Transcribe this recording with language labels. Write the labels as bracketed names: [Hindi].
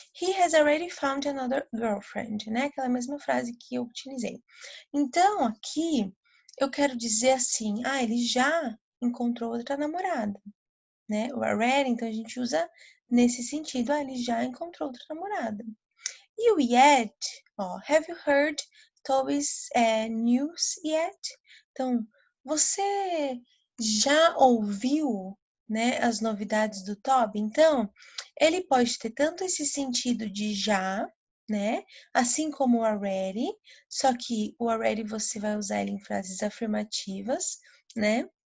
[English] He has already found another girlfriend, [Portuguese] né? Aquela mesma frase que eu utilizei. Então, aqui, eu quero dizer assim, ele já encontrou outra namorada, né? O already, então a gente usa nesse sentido, ele já encontrou outra namorada. [English] E o yet, have you heard Toby's news yet? [Portuguese] Então, você já ouviu, né, as novidades do Toby? Então, ele pode ter tanto esse sentido de já, né, assim como o already, só que o already você vai usar ele em frases afirmativas, né?